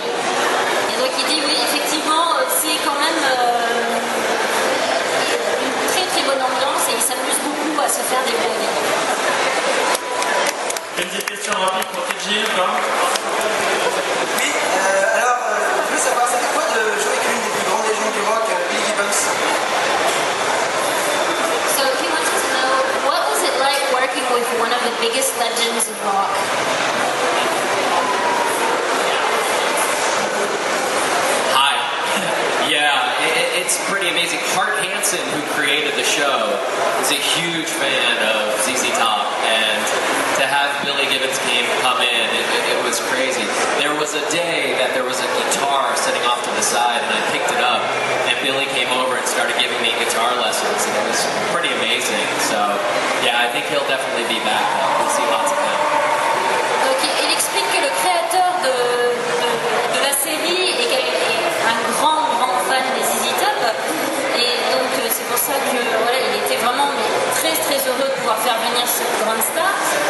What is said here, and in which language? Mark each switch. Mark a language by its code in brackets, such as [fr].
[fr] Et donc il dit oui, effectivement, c'est quand même une très très bonne ambiance et ils s'amusent beaucoup à se faire des blagues. Une petite question rapide pour TJ, encore. Oui, alors, je veux savoir, c'était quoi de jouer avec l'une des plus grandes légendes du rock, Billy Gibbons? [en] So he wanted to know, what was it like working with one of the biggest legends of rock? Hi. Yeah, it's pretty amazing. Hart Hansen, who created the show, is a huge fan of ZZ Top, and to have Billy Gibbons come in, it was crazy. There was a day that there was a guitar sitting off to the side, and I picked it up, and Billy came over and started giving me guitar lessons, and it was pretty amazing. So, yeah, I think he'll definitely be back. We'll see lots of him. [fr] Donc il explique que le créateur de la série est un grand fan des ZZ Top, et donc c'est pour ça que voilà, il était vraiment très très heureux de pouvoir faire venir cette grande star.